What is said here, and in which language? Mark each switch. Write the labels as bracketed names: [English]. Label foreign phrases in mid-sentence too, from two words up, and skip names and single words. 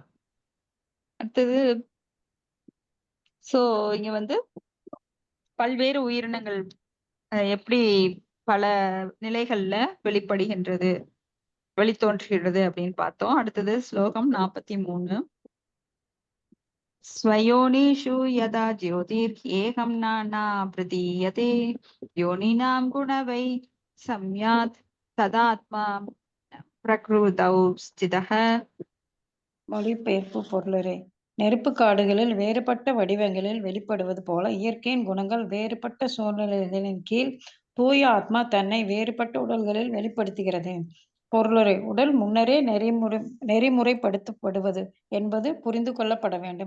[Tamil] அடுத்தது சோ இங்க வந்து பல்வேறு உயிரினங்கள் எப்படி பல நிலைகள்ல வெளிப்படுகின்றது, வெளித்தோன்றுகிறது அப்படின்னு பார்த்தோம். அடுத்தது ஸ்லோகம் 43. [Sanskrit] स्वयोनिषु यदा ज्योतिर्ह्येकं नाना प्रतीयते योनिनां गुणवै सम्यात् तदात्मा प्रकृतौ स्थितः. [Tamil] மொழிபெயர்ப்பு பொருளரே. நெருப்பு காடுகளில் வேறுபட்ட வடிவங்களில் வெளிப்படுவது போல இயற்கையின் குணங்கள் வேறுபட்ட சூழ்நிலைகளின் கீழ் தூய ஆத்மா தன்னை வேறுபட்ட உடல்களில் வெளிப்படுத்துகிறது. பொருளரே, உடல் முன்னரே நெறிமுறைப்படுத்தப்படுவது என்பது புரிந்து கொள்ளப்பட வேண்டும்.